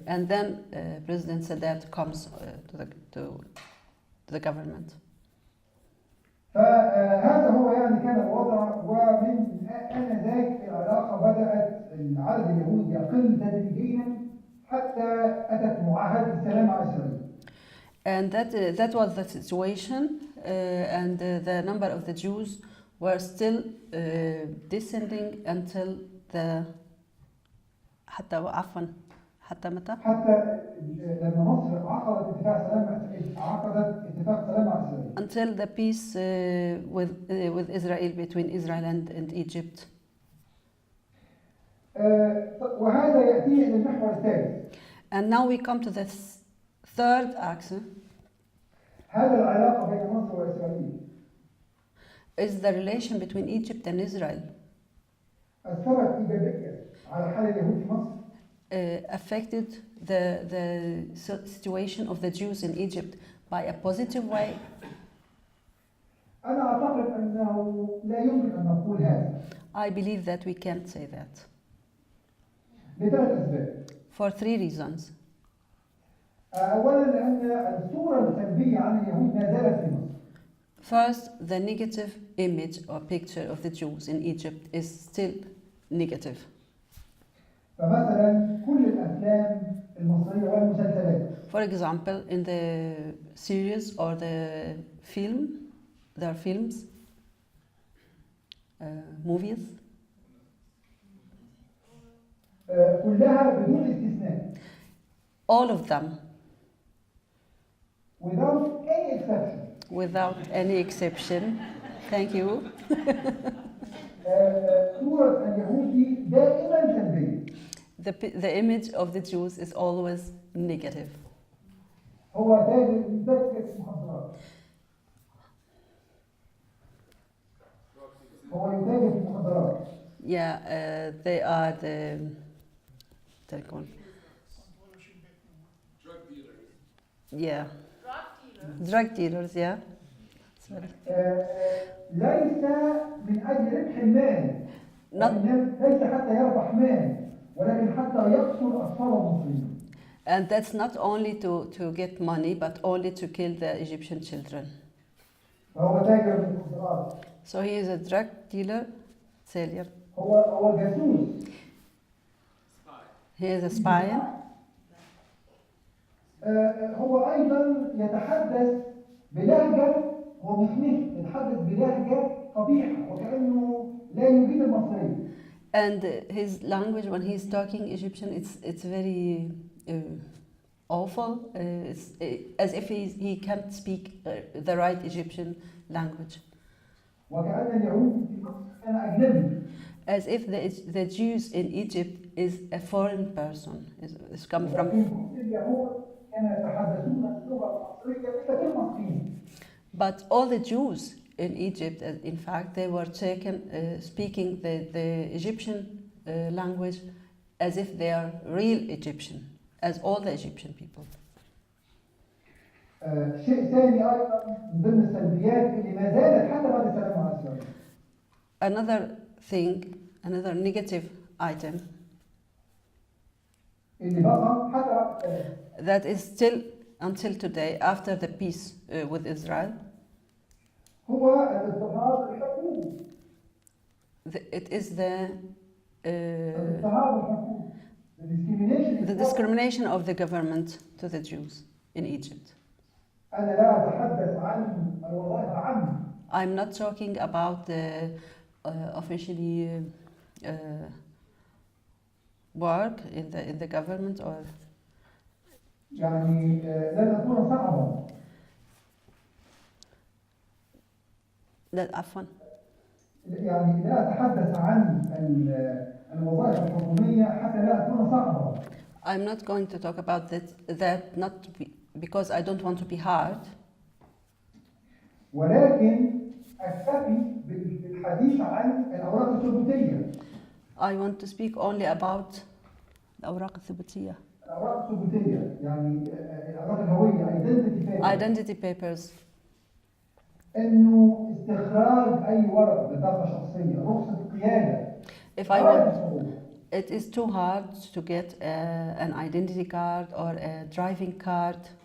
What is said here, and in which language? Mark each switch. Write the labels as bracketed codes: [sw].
[en] And then President Sadat comes to the government. [ar] فهذا هو يعني كان الوضع ومن آنذاك العلاقة بدأت عدد اليهود يقل تدريجيا حتى أتت معاهدة السلام مع إسرائيل. [en] And that was the situation, and the number of the Jews were still descending until the [ar] حتى متى؟ حتى لما مصر عقدت اتفاق سلام مع إسرائيل. [en] Until the peace with Israel, between Israel and Egypt. [ar] وهذا يأتي إلى المحور الثالث. [en] And now we come to the third axis. [ar] هذا العلاقة بين مصر وإسرائيل. [en] Is the relation between Egypt and Israel. [ar] أثرت إيجابيا على حال اليهود في مصر؟ [en] affected the situation of the Jews in Egypt by a positive way? [ar] أنا أعتقد أنه لا يمكن أن نقول هذا. [en] I believe that we can't say that [ar] لثلاث أسباب. [en] for 3 reasons. [ar] أولاً لأن الصورة السلبية عن اليهود ما زالت في مصر. [en] First, the negative image or picture of the Jews in Egypt is still negative. [ar] فمثلاً كل الأفلام المصرية والمسلسلات. [en] For example, in the series or the there are films, movies, [ar] كلها بدون استثناء. [en] all of them, without any exception. without any exception. Thank you. [ar] صورة اليهودي دائماً سلبية. [en] The image of the Jews is always negative. [ar] هو تاجر في المخدرات. هو يتاجر في المخدرات. [en] Yeah, they are the they're called Drug dealers. yeah drug dealers. Yeah. Sorry. [ar] ليس من أجل ربح المال. ليس حتى يربح مال، ولكن حتى يقتل أطفال المصريين. [en] And that's not only to get money, but only to kill the Egyptian children. [ar] فهو تاجر في المخدرات. [en] So he is a drug dealer, seller. [ar] هو جاسوس. [en] He is a spy. [ar] هو أيضا يتحدث بلهجة، هو مخنف، يتحدث بلهجة قبيحة وكأنه لا يجيد المصرية. [en] And his language, when he's talking Egyptian, it's very awful. It's as if he can't speak the right Egyptian language. [ar] وكأن اليهود في مصر كان أجنبي. [en] As if the Jews in Egypt is a foreign person, is come from. [ar] اليهود كانوا يتحدثون اللغة المصرية مثل المصريين. [en] But all the Jews in Egypt, in fact, they were taken speaking the Egyptian language as if they are real Egyptian, as all the Egyptian people. [ar] شيء ثاني أيضا من ضمن السلبيات اللي ما زالت حتى بعد السلام على إسرائيل. [en] Another thing, another negative item [ar] اللي بقى حتى بعد السلام. [en] that is still until today after the peace with Israel. [ar] هو الاضطهاد الحقوقي. [en] It is the [ar] الاضطهاد الحقوقي. [en] the discrimination of the government to the Jews in Egypt. [ar] أنا لا أتحدث عن الوظائف العامة. [en] I'm not talking about the officially work in the government or. [ar] يعني لن أكون صعبا. لا عفوا. يعني لا أتحدث عن الوظائف الحكومية حتى لا أكون صعبا. [en] I'm not going to talk about that not because I don't want to be hard. [ar] ولكن أكتفي بالحديث عن الأوراق الثبوتية. [en] I want to speak only about [ar] الأوراق الثبوتية. الأوراق الثبوتية يعني الأوراق الهوية [en] identity papers. [ar] إنه استخراج أي ورقة بطاقة شخصية، رخصة قيادة. [en] If I want, it is too hard to get an identity card or a driving card.